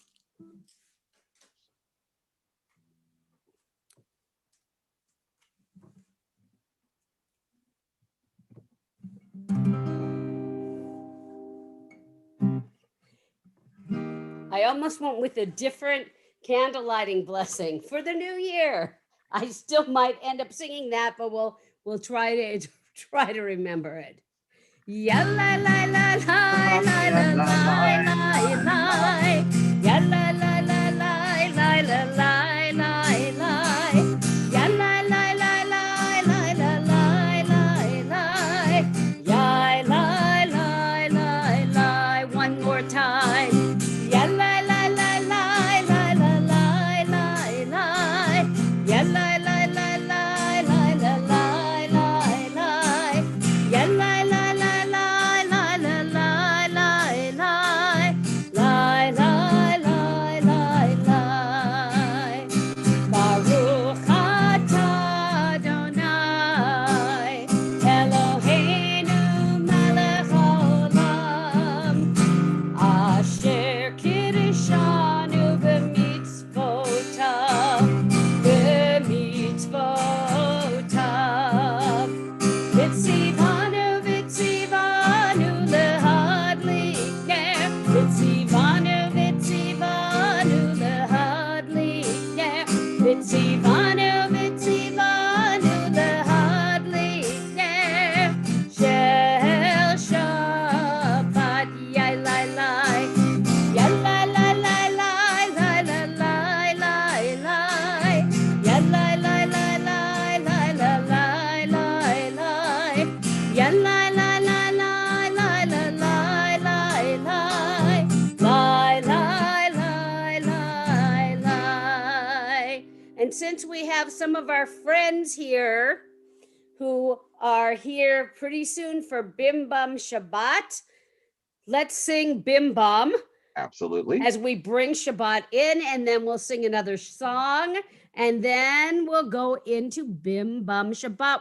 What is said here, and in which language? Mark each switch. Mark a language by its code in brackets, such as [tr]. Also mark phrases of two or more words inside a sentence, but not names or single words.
[en] I almost went with a different candle lighting blessing for the new year. I still might end up singing that, but we'll try to remember it. Ya la la la la la la la la la. Ya la la la la la la la la la. Ya la la la la la la la la la. Ya la la la la. One more time. Ya la la la la la la la la la. Ya la la la la la la la la la. Ya la la la la la la la la la. La la la la la. [he] ברוך אתה אדוני אלוהינו מלך העולם אשר קירישנו במצוותיו וציוונו להדליק נר וציוונו להדליק נר וציוונו להדליק נר של שבת yai lai lai Ya la la la la la la la la la. Ya la la la la la la la la la. Ya la la la la la la la la la. La. [en] And since we have some of our friends here who are here pretty soon for Bim Bum Shabbat, let's sing Bim Bum. Absolutely. As we bring Shabbat in, and then we'll sing another song, and then we'll go into Bim Bum Shabbat.